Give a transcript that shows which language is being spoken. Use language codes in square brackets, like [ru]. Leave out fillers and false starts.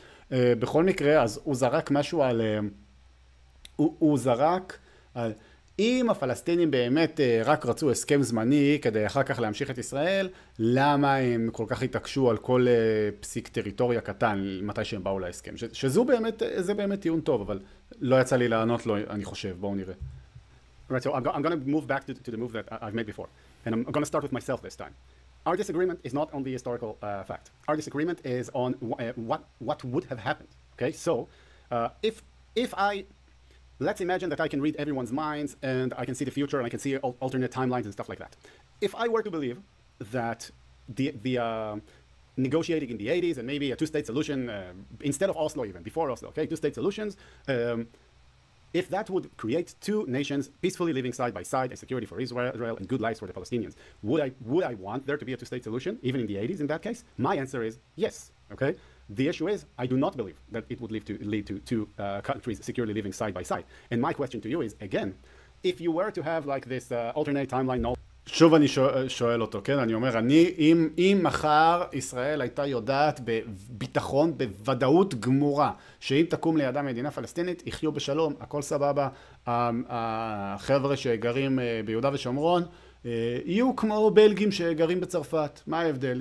[he] בכל מקרה, אז הוא זרק משהו על... הוא זרק על... אם הפלסטינים באמת רק רצו הסכם זמני כדי אחר כך להמשיך את ישראל, למה הם כל כך התעקשו על כל פסיק טריטוריה קטן מתי שהם באו להסכם? זה באמת טיעון טוב, אבל לא יצא לי לענות לו, אני חושב. בואו נראה. [en] Right, so I'm going to move back to the move that I've made before. And I'm going to start with myself this time. Our disagreement is not on the historical fact. Our disagreement is on what would have happened. Okay, so if I... Let's imagine that I can read everyone's minds and I can see the future and I can see alternate timelines and stuff like that. If I were to believe that the negotiating in the 80s and maybe a two-state solution instead of Oslo even, before Oslo, okay, two-state solutions, if that would create two nations peacefully living side by side and security for Israel and good lives for the Palestinians, would I want there to be a two-state solution even in the 80s in that case? My answer is yes, okay? The issue is, I do not believe that it would lead to two countries securely living side by side. And my question to you is, again, if you were to have like this alternate timeline [he] שוב אני שואל אותו, כן? אני אומר, אם מחר ישראל הייתה יודעת בביטחון, בוודאות גמורה, שאם תקום לידה מדינה פלסטינית, יחיו בשלום, הכל סבבה, החבר'ה שגרים ביהודה ושומרון, יהיו כמו בלגים שגרים בצרפת. מה ההבדל?